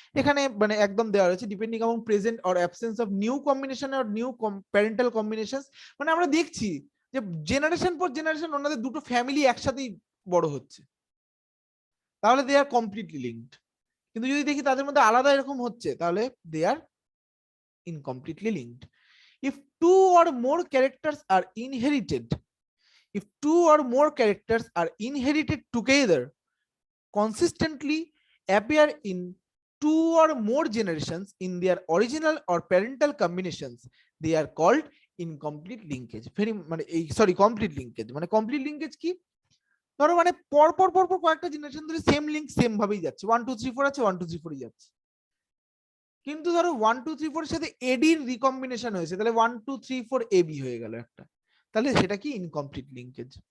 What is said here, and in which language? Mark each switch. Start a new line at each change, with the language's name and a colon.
Bangla: এখানে মানে একদম দেওয়া রয়েছে
English: depending on present or absence of new combination or new parental combination,
Bangla: মানে আমরা দেখছি যে জেনারেশন পর জেনারেশন ওনাদের দুটো ফ্যামিলি একসাথেই বড় হচ্ছে, তাহলে
English: They are completely linked.
Bangla: কিন্তু যদি দেখি তাদের মধ্যে আলাদা এরকম হচ্ছে, তাহলে
English: They are incompletely linked. If two or more characters are inherited, if two or more characters are inherited together, consistently appear in two or more generations in their original or parental combinations, they are called incomplete linkage.
Bangla: Very মানে এই sorry complete linkage, মানে complete linkage কি, ধরো মানে পরপর পরপর কয়েকটা generation ধরে সেম লিঙ্ক সেম ভাবেই যাচ্ছে, 1 2 3 4 আছে, 1 2 3 4 যাচ্ছে। কিন্তু ধরো 1 2 3 4 এর সাথে এডির রিকম্বিনেশন হয়েছে, তাহলে 1 2 3 4 এবি হয়ে গেল একটা, তাহলে সেটা কি ইনকমপ্লিট লিঙ্কেজ।